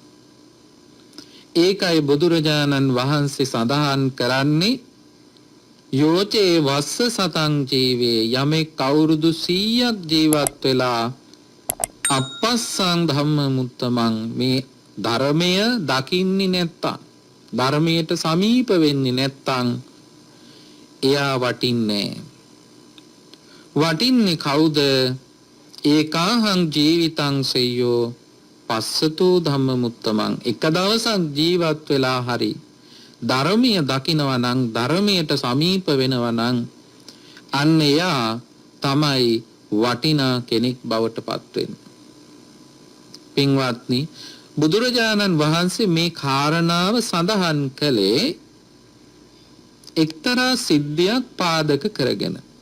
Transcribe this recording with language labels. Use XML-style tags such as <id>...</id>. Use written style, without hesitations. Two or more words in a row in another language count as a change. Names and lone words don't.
<si>ඒකයි බුදුරජාණන් වහන්සේ සඳහන් කරන්නේ</si> <pi>යෝචේ වස්ස සතං ජීවේ</pi> <si>යමෙක් අවුරුදු 100ක් ජීවත් වෙලා</si> <pi>අපස්සං ධම්ම මුත්තමං</pi> <si>මේ ධර්මය දකින්නේ නැත්තම් ධර්මයට සමීප වෙන්නේ නැත්තම් එයා වටින්නේ වටින්නේ කවුද?</si> <pi>ඒකාහං ජීවිතං සෙය්‍යෝ පස්සතෝ ධම්ම මුත්තමං</pi> <si>එක දවසක් ජීවත් වෙලා හරි ධර්මීය දකිනවා නම් ධර්මයට සමීප වෙනවා නම් අන්න එයා තමයි වටිනා කෙනෙක් බවට පත් වෙන්නේ. පින්වත්නි බුදුරජාණන් වහන්සේ මේ කාරණාව සඳහන් කළේ එක්තරා සිද්ධියක් පාදක කරගෙන.</si>